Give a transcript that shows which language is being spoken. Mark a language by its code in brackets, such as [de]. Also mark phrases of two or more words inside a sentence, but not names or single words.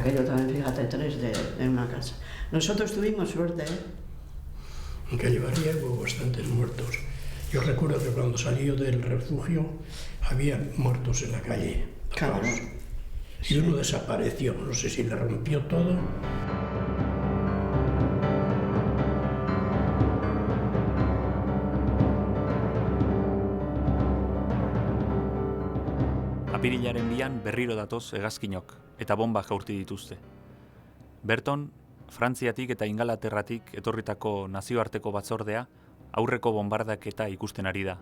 [es] Aquello también, fíjate, 3 en una casa. Nosotros tuvimos suerte, ¿eh? En Calle Barría hubo bastantes muertos. Yo recuerdo que cuando salí yo del refugio había muertos en la calle. Claro. Y uno desapareció, no sé si le rompió todo. [eu] Apirilaren 2 berriro datoz hegazkinok eta bomba jaurti dituzte. Berton, Frantziatik eta Ingalaterratik etorritako nazioarteko batzordea aurreko bombardaketa ikusten ari da.